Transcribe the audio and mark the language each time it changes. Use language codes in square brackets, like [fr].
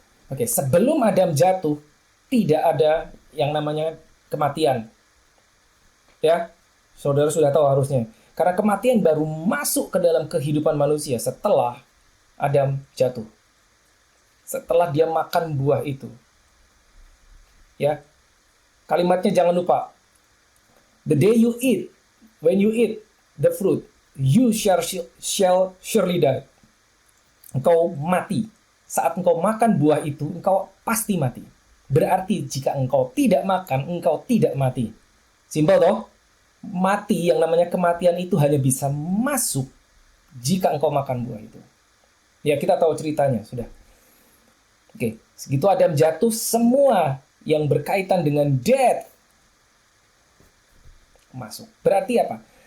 [id] Oke, sebelum Adam jatuh, tidak ada yang namanya kematian. Ya. Saudara sudah tahu harusnya. Karena kematian baru masuk ke dalam kehidupan manusia setelah Adam jatuh. Setelah dia makan buah itu. Ya. Kalimatnya jangan lupa. [en] The day you eat, when you eat the fruit, you shall surely die. [id] Engkau mati. Saat engkau makan buah itu, engkau pasti mati. Berarti jika engkau tidak makan, engkau tidak mati. Simpel toh? Mati, yang namanya kematian itu hanya bisa masuk jika engkau makan buah itu. Ya, kita tahu ceritanya, sudah. Oke, segitu Adam jatuh, semua yang berkaitan dengan death masuk. Berarti apa?